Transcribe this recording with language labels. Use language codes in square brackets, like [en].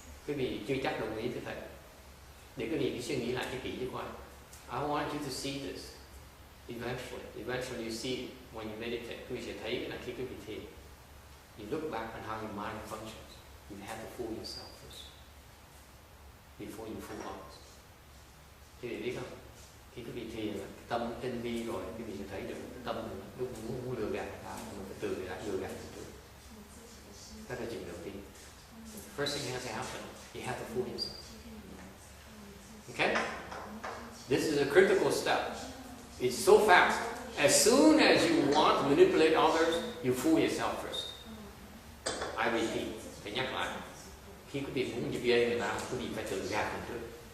[vi] Quý vị chưa chắc đồng ý với thầy. Để quý vị cứ suy nghĩ lại cái kỹ chứ khoan. [en] I want you to see this. Eventually you see it when you meditate. [vi] Quý vị sẽ thấy cái này khi quý vị thiền. [en] You look back on how your mind functions. You have to fool yourself first before you fool others. [vi] Quý vị biết không? Khi quý vị thiền, tâm tinh vi rồi, quý vị sẽ thấy được tâm lúc muốn lừa gạt người ta, mình phải tự đã lừa gạt mình trước. Đó là chuyện đầu tiên. [en] First thing has to happen, you have to fool yourself. Okay? This is a critical step. It's so fast. As soon as you want to manipulate others, you fool yourself first. I repeat, [vi] phải nhắc lại. Khi quý vị muốn giật dây người ta, quý vị phải tự gạt mình trước.